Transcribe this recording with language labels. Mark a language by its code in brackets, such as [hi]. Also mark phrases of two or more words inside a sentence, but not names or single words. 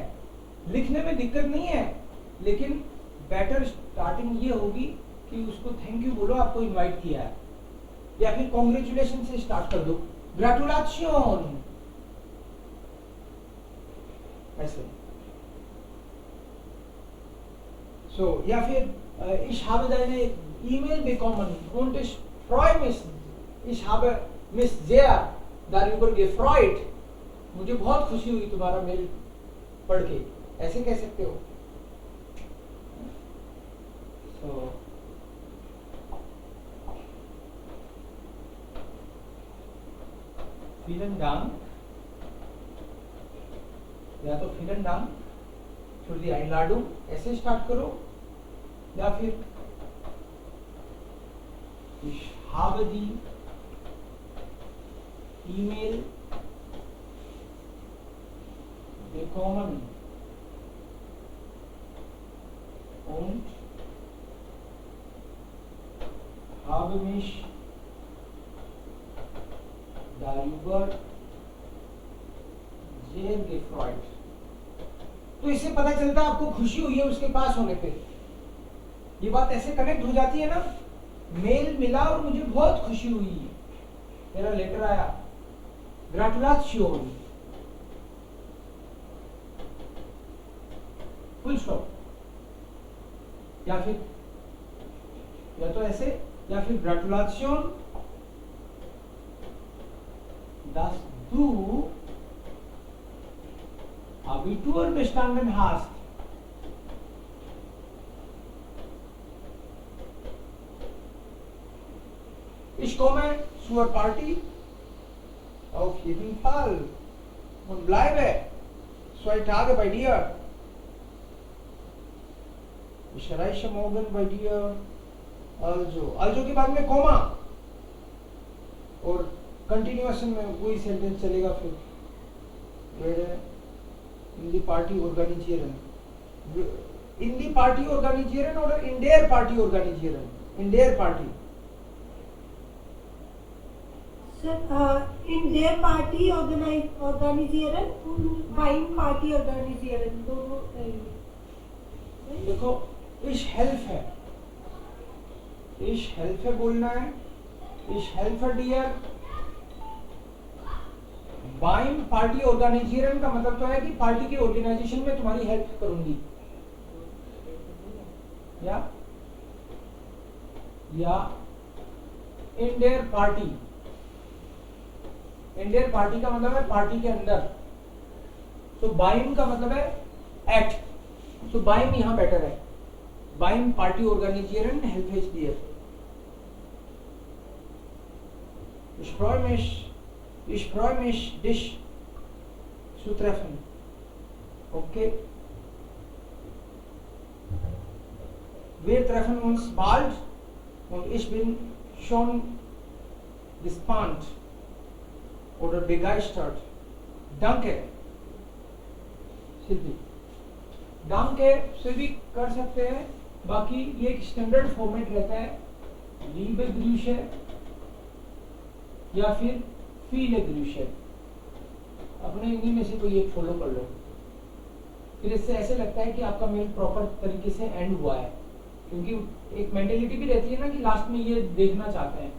[hi] लिखने में दिक्कत नहीं है, लेकिन बेटर स्टार्टिंग ये होगी कि उसको [en] thank you [hi] बोलो, आपको इनवाइट किया है, या फिर कॉन्ग्रेचुलेशन से स्टार्ट कर दो, ग्रेटुलेशन ऐसे. सो या फिर [de] ich habe deine E-Mail bekommen und ich freue mich. Ich habe mich sehr darüber gefreut. [hi] मुझे बहुत खुशी हुई तुम्हारा मेल पढ़ के. ऐसे कह सकते हो. [de] So vielen Dank. [hi] या तो [de] vielen Dank für die Einladung [hi] ऐसे स्टार्ट करो, या फिर [de] ich habe die E-Mail bekommen und habe mich darüber sehr gefreut. [hi] तो इससे पता चलता है आपको खुशी हुई है उसके पास होने पे. ये बात ऐसे कनेक्ट हो जाती है ना, मेल मिला और मुझे बहुत खुशी हुई, मेरा लेटर आया, ग्रेटुलेशन, फुल स्टॉप. या फिर या तो ऐसे, या फिर ग्रेटुलेशन, [de] dass du Abitur bestanden hast. Ich komme zur Party auf jeden Fall und bleibe 2 Tage bei dir. Ich erreiche morgen bei dir. [hi] Also के बाद में कोमा और कंटिन्यूएशन में वही सेंटेंस चलेगा. [de] फिर werde in die Party organisieren. In die Party organisieren oder in der Party organisieren? In der Party. Sir, in their party organisieren und beim Party organisieren [hi] दोनों देखो [de] ich helfe [hi] बोलना है, [de] ich helfe dir. beim Party Organisation [hi] का मतलब तो है कि पार्टी के ऑर्गेनाइजेशन में तुम्हारी हेल्प करूंगी, या [de] in der Party. in der Party [hi] का मतलब है पार्टी के अंदर. तो बाइम का मतलब है एक्ट. तो बाइम यहां बेटर है. [de] beim Party Organisation [en] help is there. [de] Ich freue mich, dich zu treffen. Okay? Wir treffen uns bald und ich bin schon gespannt oder begeistert. Danke. सिद्धि. [hi] Danke से भी कर सकते हैं. बाकी ये एक स्टैंडर्ड फॉर्मेट रहता है. [de] Liebe Grüße या फिर viele Grüße. [hi] अपने इन्हीं में से कोई एक फॉलो कर लो. फिर इससे ऐसे लगता है कि आपका मेल प्रॉपर तरीके से एंड हुआ है, क्योंकि एक मेंटेलिटी भी रहती है ना कि लास्ट में ये देखना चाहते हैं.